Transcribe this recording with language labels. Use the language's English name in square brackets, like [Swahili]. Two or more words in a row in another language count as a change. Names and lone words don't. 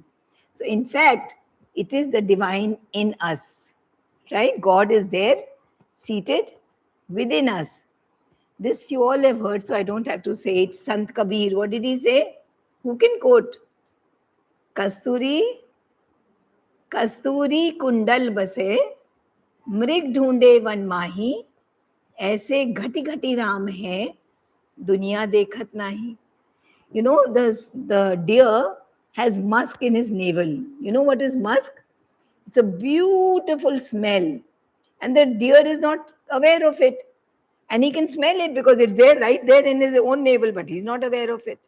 [English] So, in fact, it is the divine in us, right? God is there, seated within us. This you all have heard, so I don't have to say it. Sant Kabir, what did he say? Who can quote? [Hindi] कस्तूरी कुंडल बसे, मृग ढूंढे वन माही, ऐसे घटी घटी राम है, दुनिया देखत नाही. [English] You know, the deer has musk in his navel. You know what is musk? It's a beautiful smell. And the deer is not aware of it. And he can smell it because it's there, right there in his own navel, but he's not aware of it.